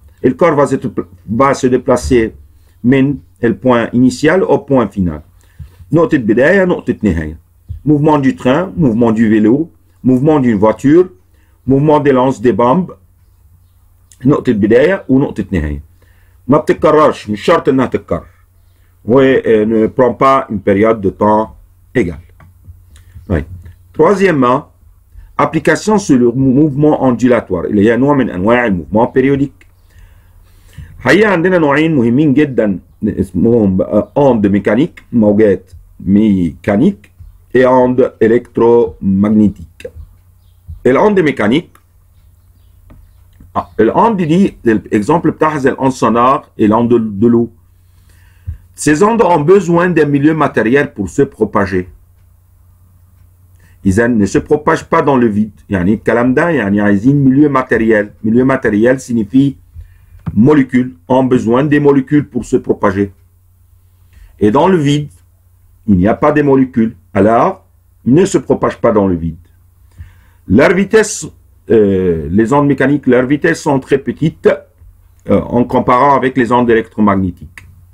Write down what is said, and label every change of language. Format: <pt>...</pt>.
<fr>Et le corps va se déplacer من البوان initial au point final.</fr> <ar>نقطة بداية نقطة نهاية.</ar> <fr>Mouvement du train, mouvement du vélo, mouvement d'une voiture, mouvement des lances des bombes,</fr> <ar>نقطة بداية ونقطة نهاية. ما بتتكررش، مش شرط انها تتكرر.</ar> <fr>Ne prend pas une période de temps égale. Oui. Troisièmement, application sur le mouvement ondulatoire. Il y a</fr> <ar>نوع من انواع الموفمون</ar> <fr>périodique.</fr> <ar>حقيقة عندنا نوعين مهمين جدا اسمهم onde mécanique، موجات ميكانيك،</ar> <fr>et onde électromagnétique. الonde mécanique، الonde دي l'exemple بتاعها زي الonde sonore et l'onde de l'eau. Ces ondes ont besoin d'un milieu matériel pour se propager. Ils ne se propagent pas dans le vide.</fr> <ar>يعني الكلام ده يعني عايزين milieu matériel.</ar> <fr>Milieu matériel signifie molécules, ont besoin des molécules pour se propager. Et dans le vide, il n'y a pas de molécules. Alors, ils ne se propagent pas dans le vide. Leur vitesse, les ondes mécaniques, leur vitesse sont très petites en comparant avec les ondes électromagnétiques.</fr>